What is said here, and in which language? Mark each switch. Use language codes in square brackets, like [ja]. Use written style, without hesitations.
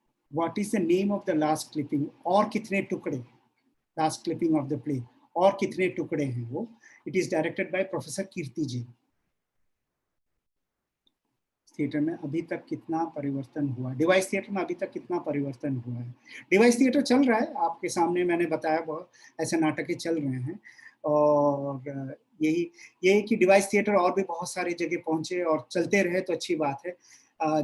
[en] What is the name of the last clipping? [hi] और कितने टुकड़े, [en] last clipping of the play, [hi] और कितने टुकड़े हैं वो? [en] It is directed by Professor Kirti Jain. [hi] Theatre में अभी तक कितना परिवर्तन हुआ, डिवाइस थिएटर में अभी तक कितना परिवर्तन हुआ है। डिवाइस थिएटर चल रहा है, आपके सामने मैंने बताया बहुत ऐसे नाटक चल रहे हैं, और यही कि डिवाइस थिएटर और भी बहुत सारी जगह पहुंचे और चलते रहे तो अच्छी बात है।